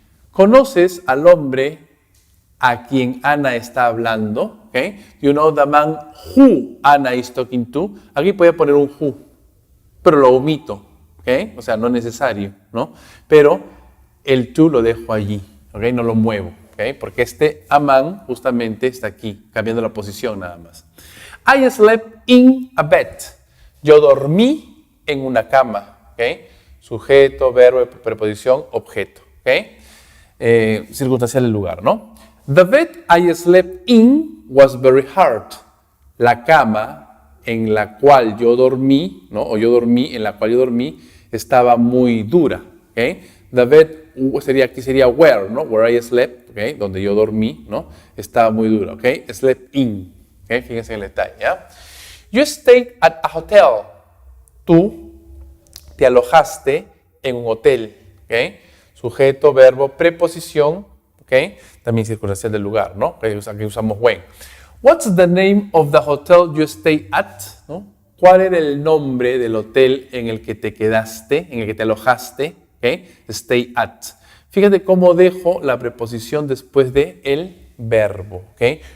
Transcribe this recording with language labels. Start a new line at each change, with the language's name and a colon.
Spanish: ¿Conoces al hombre a quien Ana está hablando?
English: Do you know the man who Anna is talking to?
Spanish: Aquí voy a poner un who, pero lo omito. O sea, no es necesario, ¿no? Pero el to lo dejo allí, no lo muevo. Porque este a man justamente está aquí, cambiando la posición nada más.
English: I slept in a bed.
Spanish: Yo dormí en una cama. Sujeto, verbo, preposición, objeto. Circunstancial el lugar, ¿no?
English: The bed I slept in was very hard.
Spanish: La cama en la cual yo dormí, ¿no? O yo dormí, en la cual yo dormí, estaba muy dura. ¿Okay? The bed aquí sería where, ¿no?
English: Where I slept,
Spanish: ¿okay? Donde yo dormí, ¿no? Estaba muy dura. ¿Okay? Slept in. ¿Okay? Fíjense en el detalle. ¿Ya?
English: You stayed at a hotel.
Spanish: Tú te alojaste en un hotel. ¿Okay? Sujeto, verbo, preposición. ¿Okay? También circunstancial del lugar, ¿no? Aquí usamos when.
English: What's the name of the hotel you stayed at?
Spanish: ¿No? ¿Cuál era el nombre del hotel en el que te quedaste, en el que te alojaste? ¿Okay? Stay at. Fíjate cómo dejo la preposición después de el verbo. ¿Okay?